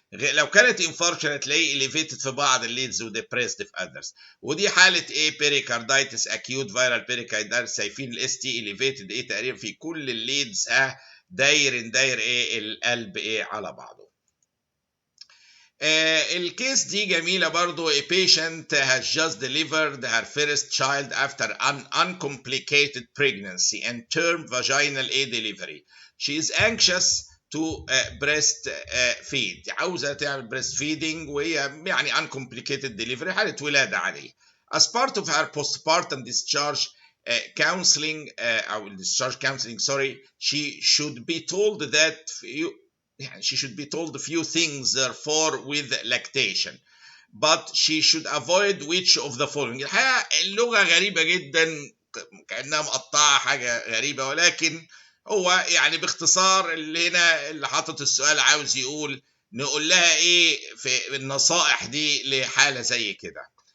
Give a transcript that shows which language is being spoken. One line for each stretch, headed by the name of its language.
Arabic: لو كانت انفاركشن هتلاقيه اليفيتد في بعض الليدز وديبريسد في اذرز. ودي حاله بيريكاردايتس
English: Acute viral pericarditis.
Arabic: شايفين الاس تي اليفيتد تقريبا في كل الليدز داير القلب على بعضه. الكيس دي جميلة برضو.
English: A patient has just delivered her first child after an uncomplicated pregnancy and term vaginal delivery. She is anxious to breastfeed.
Arabic: عاوزة تعمل breastfeeding وهي يعني
English: uncomplicated delivery،
Arabic: حالة ولادة عادية.
English: As part of her postpartum discharge counseling أو discharge counseling she should be told that she should be told a few things therefore with lactation, but she should avoid which of the following.
Arabic: الحقيقة اللغة غريبة جدا، كأنها مقطعة حاجة غريبة، ولكن هو يعني باختصار اللي هنا اللي حاطط السؤال عاوز يقول نقول لها في النصائح دي لحالة زي كده.